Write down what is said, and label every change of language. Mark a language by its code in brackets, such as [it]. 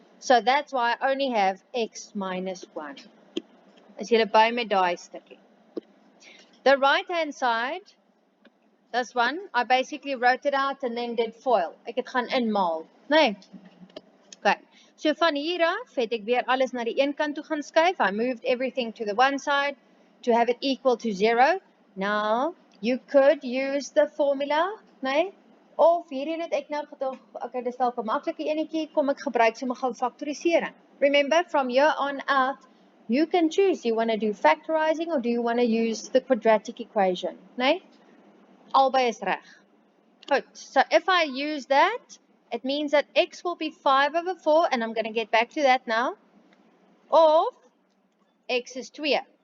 [en] So that's why I only have x minus 1. [af] Is julle by met daai stukkie? [en] The right hand side, this one, I basically wrote it out and then did FOIL. [af] Ek het gaan inmaal, né? Okay. So van hier af het ek weer alles na die een kant toe gaan skuif. [en] I moved everything to the one side to have it equal to 0. Now, you could use the formula, né? [af] Of hierin het ek nou gedog, okay, dis dalk 'n maklike enetjie, kom ek gebruik sommer gou faktorisering. [en] Remember, from here on out, you can choose, do you want to do factorizing or do you want to use the quadratic equation, né? [af] Albei is reg. [en] Good. So if I use that, it means that x will be 5 over 4, and I'm going to get back to that now, of x is 2.